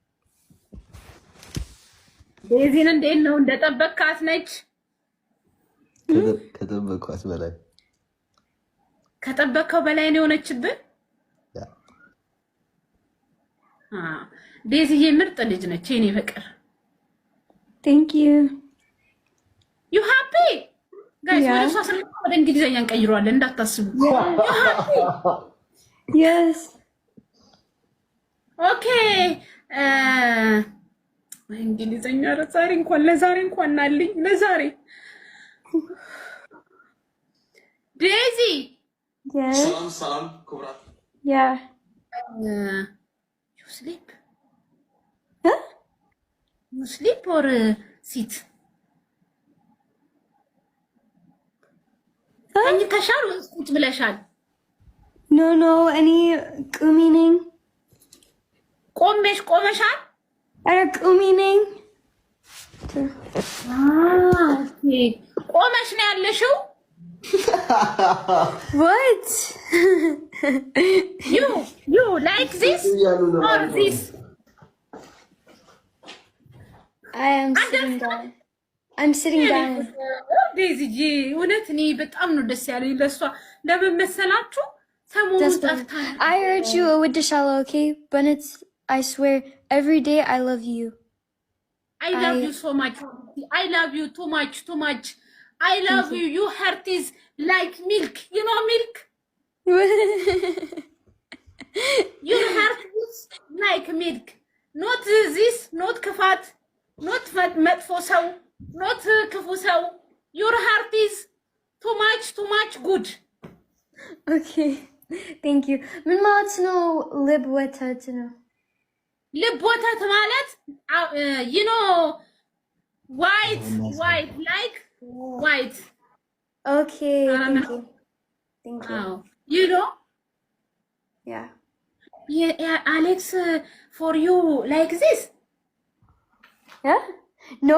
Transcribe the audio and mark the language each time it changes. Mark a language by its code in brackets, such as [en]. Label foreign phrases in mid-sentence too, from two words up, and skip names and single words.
[am] ዴዚን እንዴት ነው? እንደጠበቅካት ነች? ከጠበቅኳት በላይ። ከጠበቅከው በላይ ነው የሆነችብን? ዴዚዬ ምርጥ ልጅ ነች የኔ ፍቅር። [en] Thank you. You happy? Guys, [am] ወደ እሷ ስለ ወደ እንግሊዘኛ እንቀይረዋለን እንዳታስቡ። [en] You happy? Yes. Okay. [am] እንግሊዘኛ ዛሬ እንኳን አለኝ ለዛሬ ዴዚ [en] Yeah. [am] ሰላም ኩብራት [en] Yeah. You sleep? Huh? You sleep or sit? [am] ተኝተሻል ወይስ ቁጭ ብለሻል? [en] No. Any meaning? [am] ቆመሻል? [en] Are meaning? [am] Okay. ቆመሽ ነው ያለሽው? [en] What? You like this or this? I am sitting down. I'm sitting down. [am] ዴዚጂ እውነት እኔ በጣም ነው ደስ ያለኝ ለሷ። ለምን መሰላችሁ? ሰሞኑን ጠፍታ [en] I heard you with the shallow, okay? But I swear, every day I love you. I love you so much. I love you too much. I love you. Your heart is like milk. You know milk? Your heart is like milk. Not this, not ክፋት, not [am] መጥፎ ሰው, [en] not [am] ክፉ ሰው. [en] Your heart is too much good. Okay. Thank you. [am] ምን ማለት ነው ልብ ወተት ነው? ልብ ወተት ማለት [en] you know white like white. Okay. Thank you. You know? Yeah. Yeah, Alex, for you like this? Yeah? No.